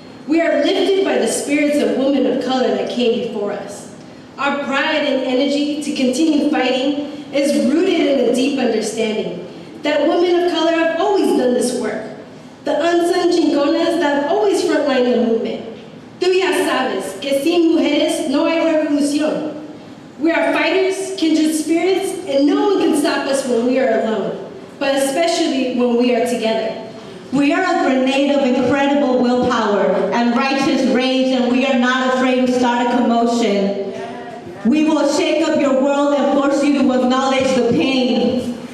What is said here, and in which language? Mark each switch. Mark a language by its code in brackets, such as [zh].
[en] We are lifted by the spirits of women of color that came before us. Our pride and energy to continue fighting is rooted in a deep understanding that women of color have always done this work. The unsung chingonas that have always frontlined the movement. [es] Tú ya sabes que sin mujeres no hay revolución. [en] We are fighters, kindred spirits, and no one can stop us when we are alone, but especially when we are together. We are a grenade of incredible willpower and righteous rage, and we are not afraid to start a commotion. We will shake up your world and force you to acknowledge the pain.